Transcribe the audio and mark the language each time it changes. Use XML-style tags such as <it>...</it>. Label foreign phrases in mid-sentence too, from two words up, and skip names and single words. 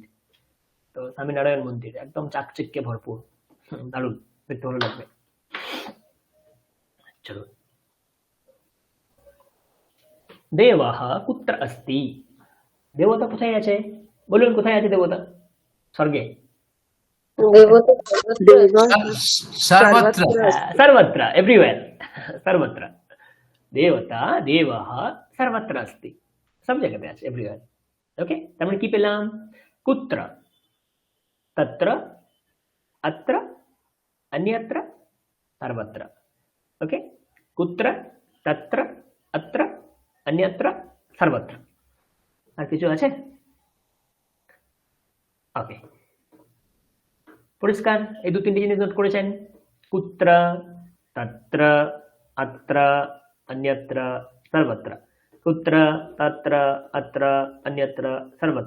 <bn>তো স্বামীনারায়ণ মন্দির একদম চাকচিক্যে ভরপুর, দারুণ, দেখতে ভালো লাগবে। চলো,</bn> <sa>দেবः কুত্র अस्ति,</sa> <bn>দেবতা কোথায় আছে? বলুন কোথায় আছে দেবতা? স্বর্গে? সর্বত্র।</bn> <sa>सर्वत्र, एवरीवेयर, सर्वत्र। देवता देवः सर्वत्र अस्ति,</sa> <hi>सब जगह पे আছে, एवरीवेयर।</hi> <bn>ओके, তার মানে কি পেলাম?</bn> <sa>कुत्र, तत्र, अत्र, अन्यत्र, सर्वत्र। ओके, कुत्र, तत्र, अत्र, अन्यत्र, सर्वत्र।</sa> <bn>আর কিছু আছে? ওকে, পরিষ্কার? এই 2-3টি জিনিস নোট করেছেন?</bn> <sa>কুত্র, তত্র, অত্র, অন্যত্র, সর্বত্র। কুত্র, তত্র, অত্র, অন্যত্র, সর্বত্র।</sa>